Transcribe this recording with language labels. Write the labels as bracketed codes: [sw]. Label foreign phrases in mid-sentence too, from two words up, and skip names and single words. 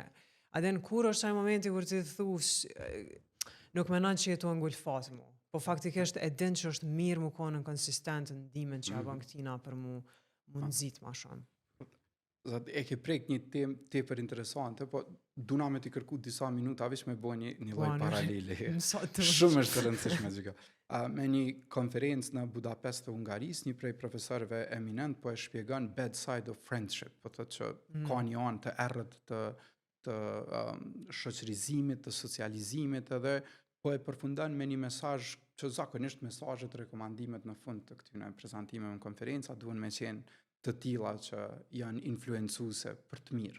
[sq] Adin, kur është ai momenti kur ti thu, nuk menon që jetu ngulfat mu, po faktikisht e din që është mirë mu konë në konsistent në ndimen që ja bën këtina për mu nëzit ma shumë. E ke prek një temë tepër interesante, po duna me t'i kërku disa minuta, veç me bo një lloj paralele. Shumë është të rëndësishme gjë. Me një konferencë në Budapest të Hungarisë, një prej profesorëve eminent po e shpjegon [en] bad side of friendship, [sq] po thotë që ka një anë të errët të shoqërizimit, të socializimit, edhe po e përfundan me një mesazh që zakonisht mesazhet, rekomandimet në fund të këtyre prezantimeve në konferenca duhen me qenë të tilla që janë influencuese për të mirë.